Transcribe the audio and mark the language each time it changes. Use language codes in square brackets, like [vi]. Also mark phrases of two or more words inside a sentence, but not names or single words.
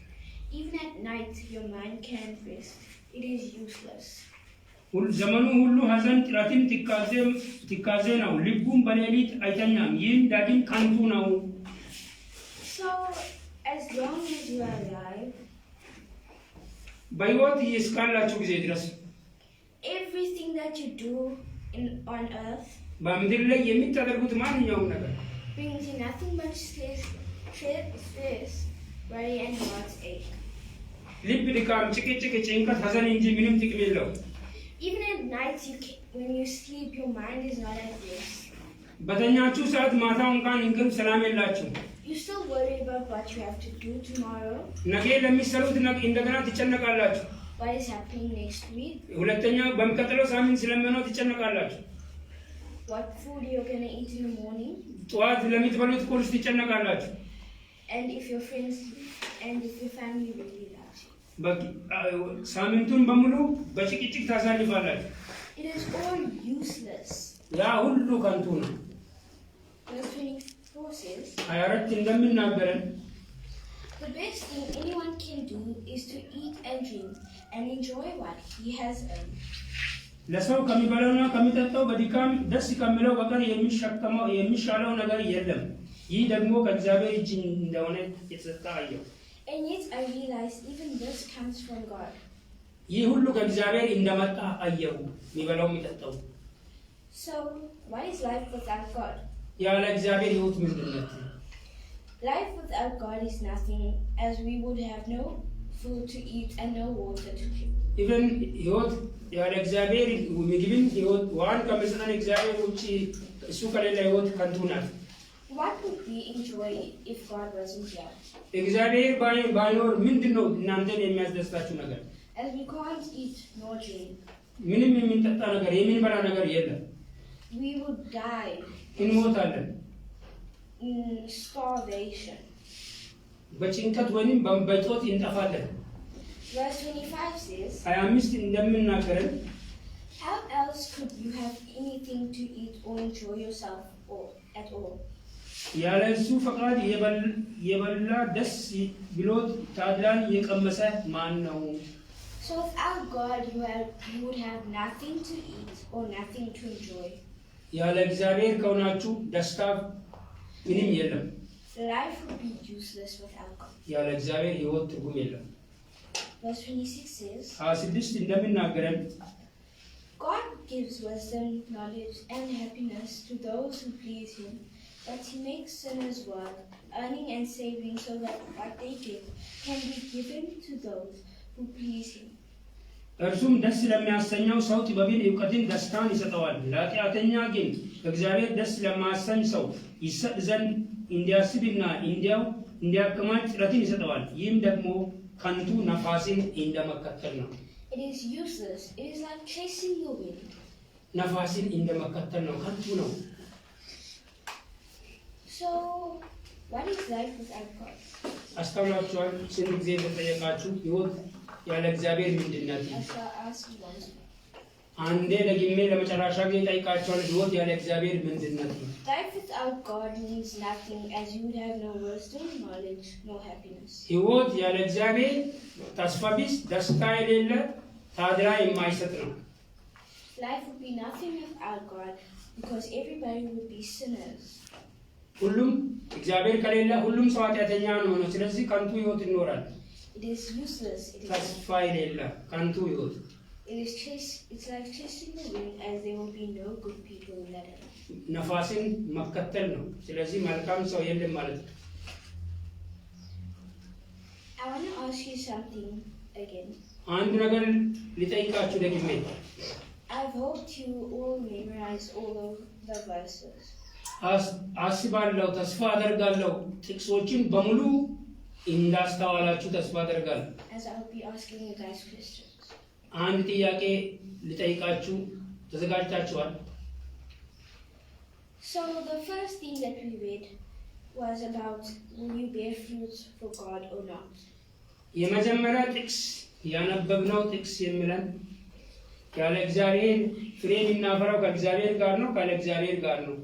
[en] Even at night, your mind can't rest. It is useless. [am] ዘመኑ ሁሉ ሐዘን ጥረትም ትካዜ ነው። ልቡም በሌሊት አይተኛም። ይህም ዳግም ከንቱ ነው። [en] So, as long as you are alive, [am] በሕይወት እስካላችሁ ጊዜ ድረስ [en] everything that you do on earth [am] በምድር ላይ የምታደርጉት ማንኛውም ነገር [en] brings you nothing but stress, worry, and heartache. [am] ልብ ድካም፣ ጭቅጭቅ፣ ጭንቀት፣ ሐዘን እንጂ ምንም ጥቅም የለውም። [en] Even at night, when you sleep, your mind is not at rest. [am] በተኛችሁ ሰዓት ማታው እንኳን እንቅልፍ ሰላም የላችሁም። [en] You still worry about what you have to do tomorrow, [am] ነገ ለሚሰሩት እንደገና ትጨነቃላችሁ። [en] what is happening next week, [am] ሁለተኛ በሚቀጥለው ሳምንት ስለሚሆነው ትጨነቃላችሁ። [en] what food you're going to eat in the morning, [am] ጠዋት ለምትበሉት ቁርስ ትጨነቃላችሁ። [en] and if your friends and if your family really loves you. [am] ሳምንቱን በሙሉ በጭቅጭቅ ታሳልፋላችሁ። [en] It is all useless. [am] ያ ሁሉ ከንቱ ነው። [en] Verse 24 says, [am] 24 እንደምናገረን [en] the best thing anyone can do is to eat and drink and enjoy what he has earned. [am] ለሰው ከሚበላውና ከሚጠጣው በድካም ደስ ከሚለው በቀር የሚሻለው ነገር የለም። ይህ ደግሞ ከእግዚአብሔር እጅ እንደሆነ የተሰጠ አየሁ። [en] And yet I realize even this comes from God. [am] ይህ ሁሉ ከእግዚአብሔር እንደመጣ አየሁ። የሚበላው የሚጠጣው። [en] So, what is life without God? [am] ያለ እግዚአብሔር ሕይወት ምንድን ነው? [en] Life without God is nothing, as we would have no food to eat and no water to drink. [am] Even ሕይወት ያለ እግዚአብሔር ምግብን ሕይወት ዋን ከመስጠን እግዚአብሔር ውጪ እሱ ከሌለ ሕይወት ከንቱ ናት። [en] What would we enjoy if God wasn't here? [am] እግዚአብሔር ባይኖር ምንድን ነው እናንተን የሚያስደስታችሁ ነገር? [en] As we can't eat nor drink, [am] ምንም የምንጠጣ ነገር የምንበላ ነገር የለም። [en] we would die [am] እንሞታለን። [en] in starvation. [am] በጭንቀት ወይም በጦት እንጠፋለን። [en] Verse 25 says, [am] 25 እንደምናገረን [en] how else could you have anything to eat or enjoy yourself at all? [am] ያለ እሱ ፈቃድ የበላ ደስ ብሎት ታድላን የቀመሰ ማን ነው? [en] So without God you would have nothing to eat or nothing to enjoy. [am] ያለ እግዚአብሔር ከሆናችሁ ደስታ ምንም የለም። [en] Life would be useless without God. [am] ያለ እግዚአብሔር ሕይወት ትርጉም የለም። [en] Verse 26 says, [am] 26 እንደምናገረን [en] God gives wisdom, knowledge, and happiness to those who please Him, but He makes sinners work, earning and saving so that what they get can be given to those who please Him. [am] እርሱም ደስ ለሚያሰኘው ሰው ጥበብን እውቀትን ደስታን ይሰጠዋል። ለኃጢአተኛ ግን እግዚአብሔር ደስ ለማያሰኝ ሰው ይሰጥ ዘንድ እንዲያስብና እንዲያከማች ጥረትን ይሰጠዋል። ይህም ደግሞ ከንቱ ነፋስን እንደመከተል ነው። [en] It is useless. It is like chasing the wind. [am] ነፋስን እንደመከተል ነው፣ ከንቱ ነው። [en] So, what is life without God? [am] አስተውላችኋል? ስንት ጊዜ ተጠየቃችሁ ሕይወት ያለ እግዚአብሔር ምንድን ናት? [en] I shall ask you once more. [am] አንዴ ደግሜ ለመጨረሻ ጊዜ ጠይቃችኋል። ሕይወት ያለ እግዚአብሔር ምንድን ናት? [en] Life without God means nothing, as you would have no wisdom, knowledge, no happiness. [am] ሕይወት ያለ እግዚአብሔር ተስፋ ቢስ፣ ደስታ የሌለ፣ ታድላ የማይሰጥ ነው። [en] Life would be nothing without God, because everybody would be sinners. [am] ሁሉም እግዚአብሔር ከሌለ ሁሉም ሰው ኃጢአተኛ ነው። ስለዚህ ከንቱ ሕይወት ይኖራል። [en] It is useless. [am] ተስፋ የሌለ ከንቱ ሕይወት። [en] It's like chasing the wind, as there will be no good people in that earth. [am] ነፋስን መከተል ነው። ስለዚህ መልካም ሰው የለም ማለት ነው። [en] I want to ask you something again. [am] አንድ ነገር ሊጠይቃችሁ ደግሜ [en] I've hoped you all memorize all of the verses. [am] አስባለሁ፣ ተስፋ አደርጋለሁ ጥቅሶችን በሙሉ እንዳስተዋላችሁ ተስፋ አደርጋለሁ። [en] As I'll be asking you guys questions. [am] አንድ ጥያቄ ልጠይቃችሁ ተዘጋጅታችኋል? [en] So the first thing that we read was about will you bear fruits for God or not? [am] የመጀመሪያ ጥቅስ ያነበብነው ጥቅስ የሚለን ያለ እግዚአብሔር ፍሬ የሚናፈራው ከእግዚአብሔር ጋር ነው፣ ካለ እግዚአብሔር ጋር ነው።